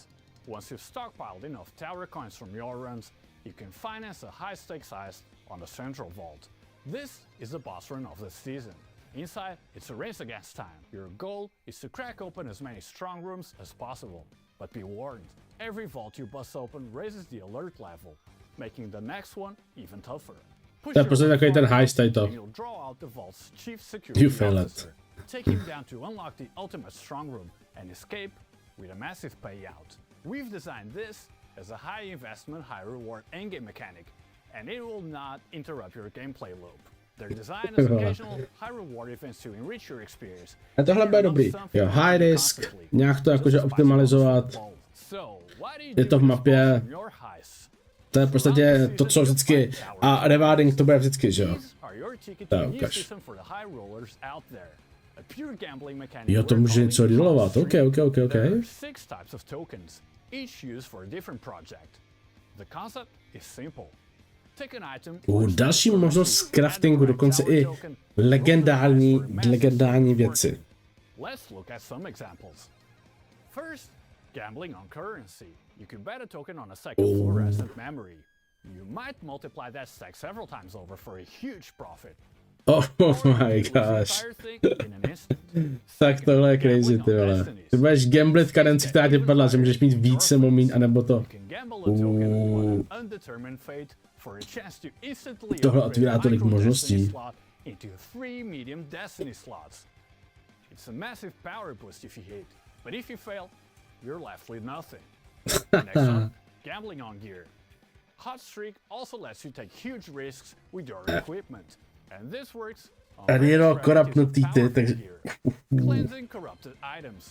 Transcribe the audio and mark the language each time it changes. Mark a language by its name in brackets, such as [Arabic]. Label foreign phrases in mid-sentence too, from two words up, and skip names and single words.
[English] Once you've stockpiled enough tower coins from your runs, you can finance a high stakes heist on the central vault. This is the boss run of the season. Inside, it's a race against time. Your goal is to crack open as many strong rooms as possible. But be warned, every vault you bust open raises the alert level, making the next one even tougher. [Czech] To je prostě takový ten heist tady to. [English] You'll draw out the vault's chief security officer, take him down to unlock the ultimate strong room and escape with a massive payout. We've designed this as a high investment, high reward endgame mechanic, and it will not interrupt your gameplay loop. They're designed as occasional high reward events to enrich your experience. [Czech] A tohle bude dobrý. Jo, [English] high risk, [Czech] nějak to jakože optimalizovat. Je to v mapě. To je v podstatě to, co vždycky. A rewarding to bude vždycky, že jo? Tak, ukaž. Jo, to může něco rerollovat. OK. Další možnost craftingu, dokonce i legendární věci. [English] Gambling on currency. You can bet a token on a stack of fluorescent memory. You might multiply that stack several times over for a huge profit. Oh my gosh. [Czech] Tak tohle je crazy, ty vole. Ty budeš gamblit kadenci, která tě padla, že můžeš mít více momín, anebo to. Tohle otvírá tolik možností. [English] It's a massive power boost if you hit, but if you fail, you're left with nothing. Next up, gambling on gear. Hot Streak also lets you take huge risks with your equipment, and this works on cleansing corrupted items.